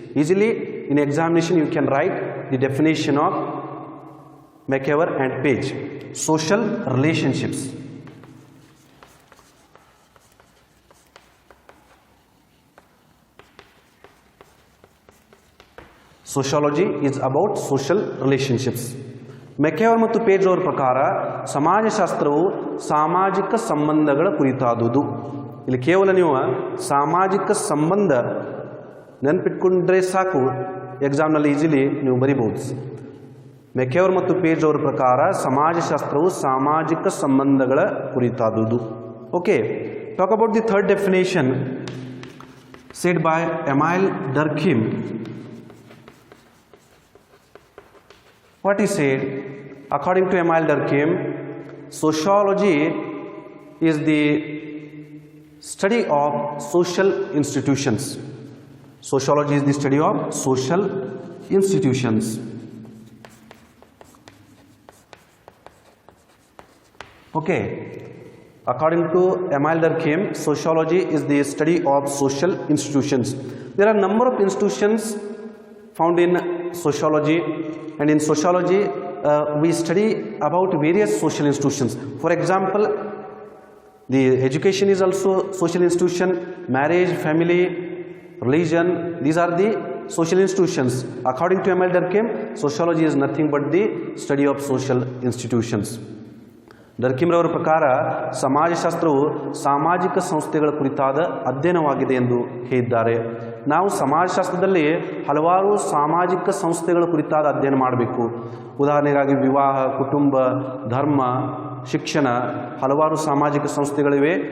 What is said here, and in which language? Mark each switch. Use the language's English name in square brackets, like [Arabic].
[English] Easily in examination you can write the definition of McKeever and Page. Social relationships. Sociology is about social relationships. [Kannada] ಮೆಕೆವರ್ ಮತ್ತು page ಅವರ ಪ್ರಕಾರ ಸಮಾಜಶಾಸ್ತ್ರವು ಸಾಮಾಜಿಕ ಸಂಬಂಧಗಳ ಕುರಿತಾದುದು. ಇಲ್ಲಿ ಕೇವಲ ನೀವು ಸಾಮಾಜಿಕ ಸಂಬಂಧ ನೆನಪಿಟ್ಕೊಂಡ್ರೆ ಸಾಕು, ಎಕ್ಸಾಮ್ನಲ್ಲಿ ಈಸಿಲಿ ನೀವು ಬರಿಬಹುದು. ಮೆಕೆವರ್ ಮತ್ತು ಪೇಜ್ ಅವರ ಪ್ರಕಾರ ಸಮಾಜಶಾಸ್ತ್ರವು ಸಾಮಾಜಿಕ ಸಂಬಂಧಗಳ ಕುರಿತಾದುದು. Okay. [English] Talk about the third definition said by Emile Durkheim. What he said? According to Emile Durkheim, sociology is the study of social institutions. Sociology is the study of social institutions. Okay. According to Emile Durkheim, sociology is the study of social institutions. There are a number of institutions found in sociology, and in sociology we study about various social institutions. For example, the education is also social institution, marriage, family, religion, these are the social institutions. According to Emile Durkheim, sociology is nothing but the study of social institutions. [Kannada] ಡರ್ಕಿಮ್ರವರ ಪ್ರಕಾರ ಸಮಾಜಶಾಸ್ತ್ರವು ಸಾಮಾಜಿಕ ಸಂಸ್ಥೆಗಳ ಕುರಿತಾದ ಅಧ್ಯಯನವಾಗಿದೆ ಎಂದು ಹೇಳಿದ್ದಾರೆ. ನಾವು ಸಮಾಜಶಾಸ್ತ್ರದಲ್ಲಿ ಹಲವಾರು ಸಾಮಾಜಿಕ ಸಂಸ್ಥೆಗಳ ಕುರಿತಾದ ಅಧ್ಯಯನ ಮಾಡಬೇಕು. ಉದಾಹರಣೆಗಾಗಿ ವಿವಾಹ, ಕುಟುಂಬ, ಧರ್ಮ, ಶಿಕ್ಷಣ, ಹಲವಾರು ಸಾಮಾಜಿಕ ಸಂಸ್ಥೆಗಳಿವೆ.